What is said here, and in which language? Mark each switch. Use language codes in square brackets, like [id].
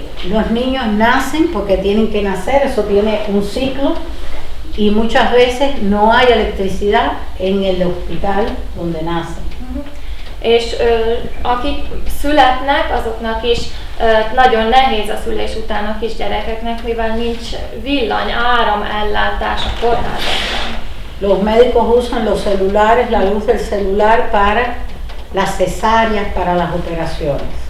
[es] Los niños nacen porque tienen que nacer, eso tiene un ciclo, y muchas veces no hay electricidad en el hospital donde nacen. [hu] És akik születnek, azoknak is nagyon nehéz a szülés után a kisgyerekeknek, mivel nincs villany, áramellátás a kórházakban. [es] Los médicos usan los celulares, la luz del celular para las cesáreas, para las operaciones.